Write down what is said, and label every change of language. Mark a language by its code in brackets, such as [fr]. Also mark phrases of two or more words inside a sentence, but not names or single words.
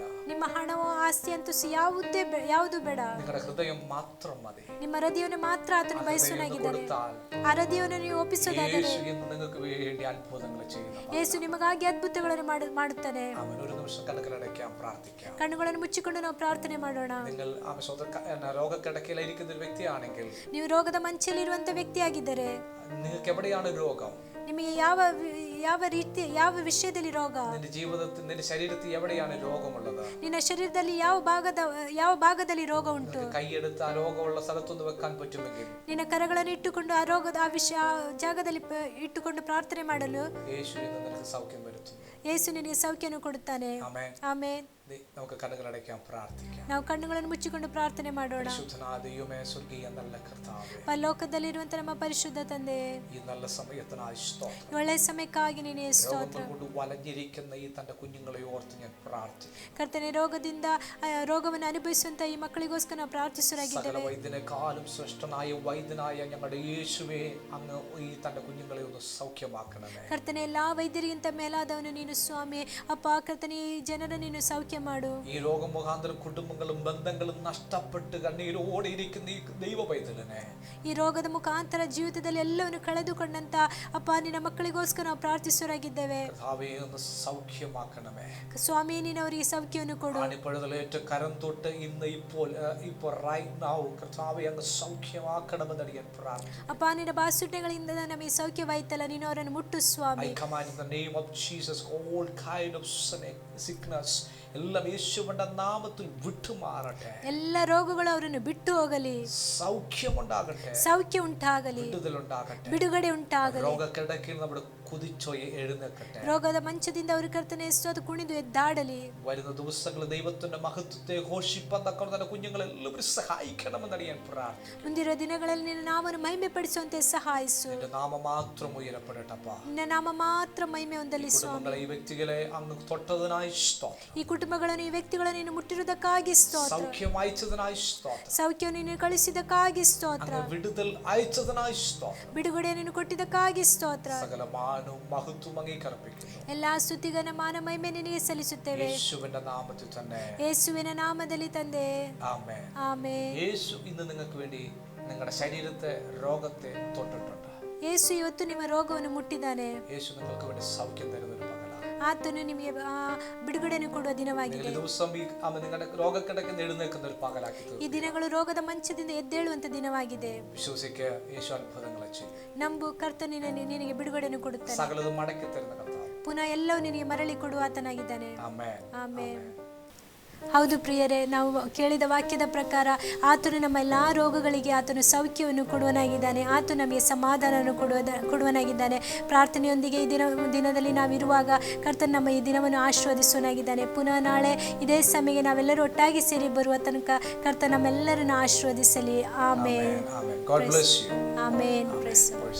[kn] ನಿಮ್ಮ ಹಣವೋ ಆಸ್ತಿ ಅಂತೂ ಯಾವುದು ಬೇಡ. [ml] നിങ്ങളുടെ ഹൃദയം മാത്രം മതി. [kn] ನಿಮ್ಮ ಹೃದಯವನ್ನು ಮಾತ್ರ ಆತನು ಬಯಸುವನಾಗಿದ್ದಾನೆ. ಆ ಹೃದಯವನ್ನು ನೀವು ಒಪ್ಪಿಸೋದಾದರೆ [ml] യേശു ഇന്ന് നിങ്ങൾക്ക് വേണ്ടി അത്ഭുതങ്ങൾ ചെയ്യുന്നു. [kn] ಯೇಸು ನಿಮಗಾಗಿ ಅದ್ಭುತಗಳನ್ನು ಮಾಡುತ್ತಾನೆ. [ml] അവൻ ഒരു നിമിഷം കണ്ണുകളടയ്ക്കാം, പ്രാർത്ഥിക്കാം. [kn] ಕಣ್ಣುಗಳನ್ನು ಮುಚ್ಚಿಕೊಂಡು ನಾವು ಪ್ರಾರ್ಥನೆ ಮಾಡೋಣ. [ml] നിങ്ങൾ രോഗക്കിടക്കയിലിരിക്കുന്ന ഒരു വ്യക്തിയാണെങ്കിൽ, [kn] ನೀವು ರೋಗದ ಮಂಚಲ್ಲಿರುವಂತ ವ್ಯಕ್ತಿಯಾಗಿದ್ದರೆ, [ml] നിങ്ങൾക്ക് എവിടെയാണ് രോഗം? [kn] ನಿಮಗೆ ಯಾವ ವಿಷಯದಲ್ಲಿ ರೋಗ? [ml] നിന്റെ ജീവിതത്തിൽ നിന്റെ ശരീരത്തിൽ എവിടെയാണ് രോഗമുള്ളത്? [kn] ನಿನ್ನ ಶರೀರದಲ್ಲಿ ಯಾವ ಭಾಗದಲ್ಲಿ ರೋಗ ಉಂಟು? [ml] കൈയെടുത്ത് ആ രോഗമുള്ള സ്ഥലത്തൊന്ന് വെക്കാൻ പറ്റുമെങ്കിൽ [kn] ನಿನ್ನ ಕರಗಳನ್ನು ಇಟ್ಟುಕೊಂಡು ಆ ರೋಗದ ಜಾಗದಲ್ಲಿ ಇಟ್ಟುಕೊಂಡು ಪ್ರಾರ್ಥನೆ ಮಾಡಲು [ml] യേശു ഇന്ന് നിനക്ക് സൗഖ്യം വരുത്തുന്നു. [kn] ಯೇಸು ನಿನಗೆ ಸೌಖ್ಯವನ್ನು ಕೊಡುತ್ತಾನೆ. [ml] ആമേൻ. [kn] ಆಮೆನ್. [ml] നമുക്ക് കണ്ണുകളടയ്ക്കാം, പ്രാർത്ഥിക്കാം. [kn] ನಾವು ಕಣ್ಣುಗಳನ್ನು ಮುಚ್ಚಿಕೊಂಡು ಪ್ರಾರ್ಥನೆ ಮಾಡೋಣ. [ml] പരിശുദ്ധനായ ദൈവമേ, സ്വർഗീയ നല്ല കർത്താവേ, [kn] ಪರಲೋಕದಲ್ಲಿರುವಂತ ನಮ್ಮ ಪರಿಶುದ್ಧ ತಂದೆ, [ml] ഈ നല്ല സമയത്തിനായി സ്തോത്രം. [kn] ಒಳ್ಳೆಯ ಸಮಯಕ್ಕಾಗಿ ನಿನಗೆ ಸ್ತೋತ್ರ. [ml] രോഗം കൊണ്ട് വലഞ്ഞിരിക്കുന്ന ഈ തന്റെ കുഞ്ഞുങ്ങളെ ഓർത്ത് ഞാൻ പ്രാർത്ഥിക്കുന്നു. [kn] ಕರ್ತನೆ, ರೋಗವನ್ನು ಅನುಭವಿಸುವಂತ ಈ ಮಕ್ಕಳಿಗೋಸ್ಕರ ನಾವು ಪ್ರಾರ್ಥಿಸುವರಾಗಿದ್ದೇವೆ. [ml] സകല വൈദ്യനേക്കാളും ശ്രേഷ്ഠനായ വൈദ്യനായ ഞങ്ങളുടെ യേശുവേ, അങ്ങ് ഈ തന്റെ കുഞ്ഞുങ്ങളെ ഒന്ന് സൗഖ്യമാക്കണമേ. [kn] ಕರ್ತನೆ, ಎಲ್ಲಾ ವೈದ್ಯರಿಗಿಂತ ಮೇಲಾದವನು ನೀನು ಸ್ವಾಮಿ. ಅಪ್ಪ ಕರ್ತನೆ, ಈ ಜನರ ನೀನು ಸೌಖ್ಯ ಮಾಡು. [ml] ഈ രോഗം മുഖാന്തരം കുടുംബങ്ങളും ബന്ധങ്ങളും നഷ്ടപ്പെട്ട് കണ്ണീരോടെ ഇരിക്കുന്ന ഈ ദൈവ പൈതലിനെ, [kn] ಈ ರೋಗದ ಮುಖಾಂತರ ಜೀವಿತದಲ್ಲಿ ಎಲ್ಲವನ್ನು ಕಳೆದುಕೊಂಡಂತ ಅಪ್ಪ ನಿನ್ನ ಮಕ್ಕಳಿಗೋಸ್ಕರ ನಾವು ಪ್ರಾರ್ಥಿಸುವರಾಗಿದ್ದೇವೆ. [ml] കർത്താവേ, ഒന്ന് സൗഖ്യമാക്കണമേ. [kn] ಸ್ವಾಮಿ, ನೀನು ಅವರಿಗೆ ಸೌಖ್ಯವನ್ನು ಕೊಡು. [ml] ആണിപ്പഴുതലേറ്റ കരം തൊട്ട് ഇന്ന് ഇപ്പോൾ [en] right now [ml] കർത്താവേ, അങ്ങ് സൗഖ്യമാക്കണമെന്ന് ഞാൻ പ്രാർത്ഥിക്കുന്നു. [kn] ಅಪ್ಪ, ನಿನ್ನ ಬಾಸುಟೆಗಳಿಂದ ನಮಗೆ ಸೌಖ್ಯವಾಯ್ತಲ್ಲ, ನೀನು ಅವರನ್ನು ಮುಟ್ಟು ಸ್ವಾಮಿ. [en] I command in the name of Jesus all kind of sickness [ml] എല്ലാം യേശുവിന്റെ നാമത്തിൽ വിട്ടുമാറട്ടെ. [kn] ಎಲ್ಲ ರೋಗಗಳು ಅವರನ್ನು ಬಿಟ್ಟು ಹೋಗಲಿ. [ml] സൗഖ്യമുണ്ടാകട്ടെ, [kn] ಸೌಖ್ಯ ಉಂಟಾಗಲಿ, [ml] വിടുതലുണ്ടാകട്ടെ, [kn] ಬಿಡುಗಡೆ ಉಂಟಾಗಲಿ. [ml] രോഗക്കിടക്കയിൽ നമ്മുടെ കുതിച്ചോ എഴുന്നേൽക്കട്ടെ. [kn] ರೋಗದ ಮಂಚದಿಂದ ಅವರು ಕರ್ತನೆ ಎಷ್ಟೊತ್ತು ಕುಣಿದು ಎದ್ದಾಡಲಿ. [ml] വരുന്ന ദിവസങ്ങളിൽ ദൈവത്തിന്റെ മഹത്വത്തെ ഘോഷിപ്പാൻ തക്കവണ്ണം തന്റെ കുഞ്ഞുങ്ങളെല്ലാവരും സഹായിക്കണമെന്ന് ഞാൻ പ്രാർത്ഥിക്കുന്നു. [kn] ಮುಂದಿರುವ ದಿನಗಳಲ್ಲಿ ನಿನ್ನ ನಾಮವನ್ನು ಮಹಿಮೆ ಪಡಿಸುವಂತೆ ಸಹಾಯಿಸು. [ml] നിന്റെ നാമം മാത്രം ഉയരപ്പെടട്ടപ്പാ. [kn] ನಿನ್ನ ನಾಮ ಮಾತ್ರ ಮಹಿಮೆ ಹೊಂದಲಿ ಸ್ವಾಮಿ. [ml] ഈ വ്യക്തികളെ അങ്ങ് തൊട്ടതിനായി സ്തോത്രം. [kn] ಈ ಕುಟುಂಬಗಳನ್ನು, ಈ ವ್ಯಕ್ತಿಗಳನ್ನು ನೀನು ಮುಟ್ಟಿರುವುದಕ್ಕಾಗಿ ಸ್ತೋತ್ರ. [ml] സൗഖ്യം അയച്ചതിനായി സ്തോത്രം. [kn] ಸೌಖ್ಯವನ್ನು ನೀನು ಕಳಿಸಿದಕ್ಕಾಗಿ ಸ್ತೋತ್ರ. [ml] വിടുതൽ അയച്ചതിനായി സ്തോത്രം. [kn] ಬಿಡುಗಡೆ ನೀನು ಕೊಟ್ಟಿದ್ದಕ್ಕಾಗಿ ಸ್ತೋತ್ರ. [ml] സകല മാനവും മഹത്വവും അങ്ങേക്കർപ്പിക്കുന്നു. [kn] ಎಲ್ಲಾ ಸ್ತುತಿಗನ ಮಾನ ಮಹಿಮೆ ನಿನಗೆ ಸಲ್ಲಿಸುತ್ತೇವೆ [ml] യേശുവിന്റെ നാമത്തിൽ തന്നെ. [kn] ಯೇಸುವಿನ ನಾಮದಲ್ಲಿ ತಂದೆ, [ml] ആമേൻ. [kn] ಆಮೆನ್. [ml] യേശു ഇന്ന് നിങ്ങൾക്ക് വേണ്ടി നിങ്ങളുടെ ശരീരത്തെ രോഗത്തെ തൊട്ടിട്ടുണ്ട്. [kn] ಯೇಸು ಇವತ್ತು ನಿಮ್ಮ ರೋಗವನ್ನು ಮುಟ್ಟಿದ್ದಾನೆ. [ml] യേശു നിങ്ങൾക്ക് വേണ്ടി സൗഖ്യം തരുന്ന ഒരു പകലാണ്. [kn] ಆತನು ನಿಮಗೆ ಬಿಡುಗಡೆಯನ್ನು ಕೊಡುವ ದಿನವಾಗಿದೆ. [ml] ദിവസം നിങ്ങളുടെ രോഗക്കിടക്കുന്ന എഴുന്നേൽക്കുന്ന ഒരു പകലാക്കി തീർന്നു. [kn] ಈ ದಿನಗಳು ರೋಗದ ಮಂಚದಿಂದ ಎದ್ದೇಳುವಂತ ದಿನವಾಗಿದೆ. [ml] വിശ്വസിക്കുക, യേശു അത്ഭുതങ്ങളെ ചെയ്യും. [kn] ನಂಬು, ಕರ್ತನು ನಿನಗೆ ಬಿಡುಗಡೆಯನ್ನು ಕೊಡುತ್ತಾನೆ. [ml] സകലതും മടക്കി തരുന്ന കർത്താവ്. [kn] ಪುನಃ ಎಲ್ಲವೂ ನಿನಗೆ ಮರಳಿ ಕೊಡುವ ಆತನಾಗಿದ್ದಾನೆ. ആമേൻ. ಆಮೆನ್. ಹೌದು ಪ್ರಿಯರೇ, ನಾವು ಕೇಳಿದ ವಾಕ್ಯದ ಪ್ರಕಾರ ಆತನು ನಮ್ಮ ಎಲ್ಲ ರೋಗಗಳಿಗೆ ಆತನು ಸೌಖ್ಯವನ್ನು ಕೊಡುವನಾಗಿದ್ದಾನೆ. ಆತನು ನಮಗೆ ಸಮಾಧಾನವನ್ನು ಕೊಡುವನಾಗಿದ್ದಾನೆ. ಪ್ರಾರ್ಥನೆಯೊಂದಿಗೆ ಈ ದಿನದಲ್ಲಿ ನಾವಿರುವಾಗ ಕರ್ತನು ನಮ್ಮ ಈ ದಿನವನ್ನು ಆಶೀರ್ವದಿಸುವನಾಗಿದ್ದಾನೆ. ಪುನಃ ನಾಳೆ ಇದೇ ಸಮಯಕ್ಕೆ ನಾವೆಲ್ಲರೂ ಒಟ್ಟಾಗಿ ಸೇರಿ ಬರುವ ತನಕ ಕರ್ತನು ನಮ್ಮೆಲ್ಲರನ್ನು ಆಶೀರ್ವದಿಸಲಿ. ಆಮೇನ್. [en] God bless you. [kn] ಆಮೇನ್.